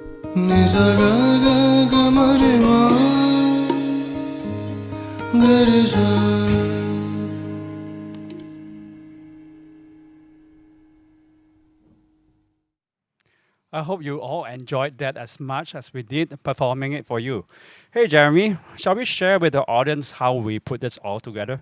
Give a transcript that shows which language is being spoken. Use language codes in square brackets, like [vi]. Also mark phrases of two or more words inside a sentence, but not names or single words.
[en] Nisa ga ga ga ma re ma ga re sa. I hope you all enjoyed that as much as we did performing it for you. Hey, Jeremy, shall we share with the audience how we put this all together?